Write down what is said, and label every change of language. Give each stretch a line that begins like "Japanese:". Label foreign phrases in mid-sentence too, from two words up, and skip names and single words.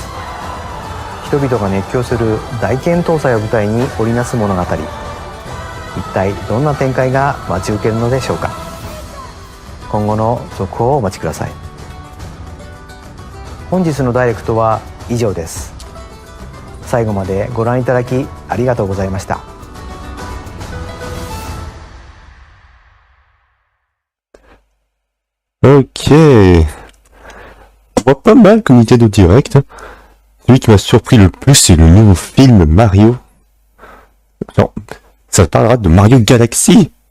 Japanese: 人々が熱狂する大剣闘祭を舞台に織りなす物語、一体どんな展開が待ち受けるのでしょうか。今後の続報をお待ちください。本日のダイレクトは以上です。最後までご覧いただきありがとうございました。
French: Ok. On voit pas mal comme Nintendo Direct. Celui qui m'a surpris le plus, c'est le nouveau film Mario. Non, ça parlera de Mario Galaxy.